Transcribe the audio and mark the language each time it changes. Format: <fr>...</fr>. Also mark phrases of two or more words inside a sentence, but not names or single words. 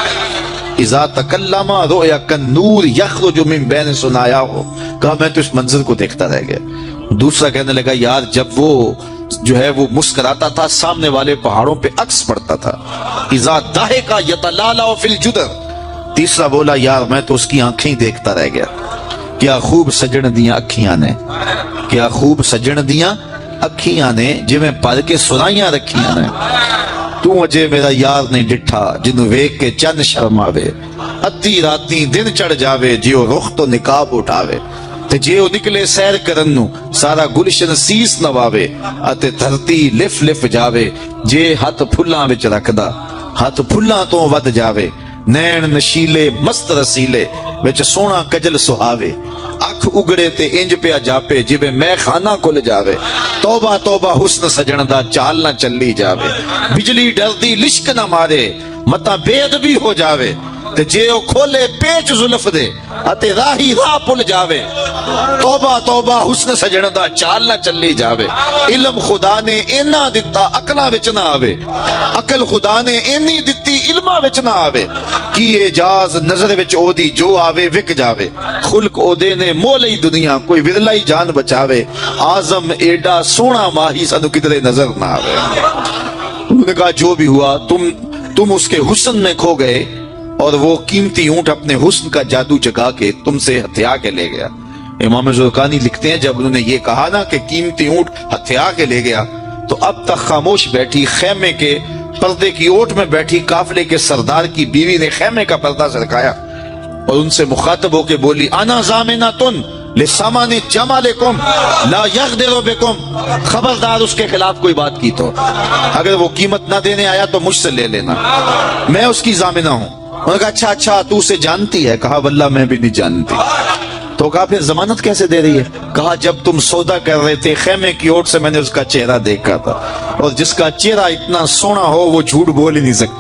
<ar>اذا تکلم رؤیا کالنور یخرج من بین ثنایاہ,</ar> <ur>کہا میں تو اس منظر کو دیکھتا رہ گیا. دوسرا کہنے لگا یار جب وہ جو ہے وہ مسکراتا تھا سامنے والے پہاڑوں پہ عکس پڑتا تھا.</ur> <ar>اذا ضحک یتلالع فی الجدر.</ar> <ur>تیسرا بولا یار میں تو اس کی آنکھیں دیکھتا رہ گیا,</ur> <pa>کیا خوب سجن دیاں اکھیاں نے, کیا خوب سجن دیاں اکھیاں نے جویں پل کے سرائیاں رکھیاں نے. تو اجے میرا یار نہیں ڈٹھا جنوں ویکھ کے چند شرم آوے, ادھی راتی دن چڑھ جاوے جیو رخ تو نقاب اٹھاوے, تے جیو نکلے سیر کرن نو سارا گلشن سیس نواوے, اتے دھرتی لف لف جاوے جے ہاتھ پھلاں وچ رکھدا ہاتھ پھلاں تو ود جاوے, نین نشیلے مست رسیلے وچ سونا کجل سہاوے, اکھ اگڑے تے انج پیا جاپے جویں میں خانہ کھل جاوے, توبہ توبہ حسن سجن دا چال نہ چلی جاوے, بجلی ڈردی لشک نہ مارے متا بے ادبی ہو جاوے, تے جے او کھولے پیچ زلف دے اتے راہی راہ پل جاوے, توبہ توبہ حسن سجن دا چال نہ چلی جاوے. علم خدا نے اینا دتا عقلاں وچ نہ آوے, عقل خدا نے اینی دتی علماں وچ نہ آوے, کی اعجاز نظر وچ او دی جو آوے وک جاوے, خلق او دے نے مولئی دنیا کوئی ورلائی جان بچاوے, اعظم ایڈا سونا ماہی سانو کدھرے نظر نہ آوے.</pa> <ur>انہوں نے کہا جو بھی ہوا تم اس کے حسن میں کھو گئے اور وہ قیمتی اونٹ اپنے حسن کا جادو جگا کے تم سے ہتھیا کے لے گیا. امام زرقانی لکھتے ہیں جب انہوں نے یہ کہا نا کہ قیمتی اونٹ ہتھیا کے لے گیا تو اب تک خاموش بیٹھی خیمے کے پردے کی اوٹ میں بیٹھی قافلے کے سردار کی بیوی نے خیمے کا پردہ سرکایا اور ان سے مخاطب ہو کے بولی</ur> <ar>انا ضامنۃ لسامان جمالکم لا یغدر بکم,</ar> <ur>خبردار اس کے خلاف کوئی بات کی تو اگر وہ قیمت نہ دینے آیا تو مجھ سے لے لینا, میں اس کی ضامنہ ہوں. انہوں نے کہا اچھا تو اسے جانتی ہے؟ کہا واللہ میں بھی نہیں جانتی. تو کہا پھر ضمانت کیسے دے رہی ہے؟ کہا جب تم سودا کر رہے تھے خیمے کی اوٹ سے میں نے اس کا چہرہ دیکھا تھا, اور جس کا چہرہ اتنا سونا ہو وہ جھوٹ بول ہی نہیں سکتا.</ur>